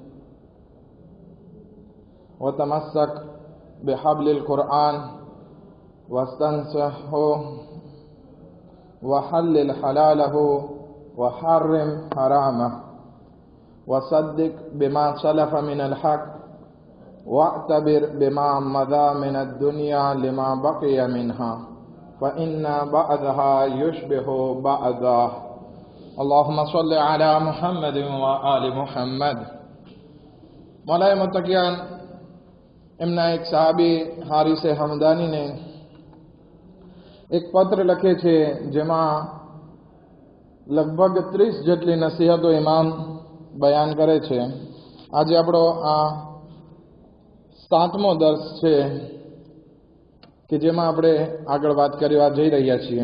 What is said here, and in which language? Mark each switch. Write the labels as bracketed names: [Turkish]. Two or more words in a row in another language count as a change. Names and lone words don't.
[Arabic] وتمسك بحبل القرآن واستنصحه وحلل حلاله وحرم حرامه وصدق بما سلف من الحق واعتبر بما مضى من الدنيا لما بقي منها فإن بعضها يشبه بعضا. اللهم صل على محمد وآل محمد. [Gujarati] मौलाए मुत्तकियान એમના એક સહાબી હારિસે હમદાનીને એક પત્ર લખે છે, જેમાં લગભગ 30 જેટલી નસીહતો ઇમામ બયાન કરે છે. આજે આપણો આ 7મો દર્સ છે કે જેમાં આપણે આગળ વાત કરવા જઈ રહ્યા છીએ.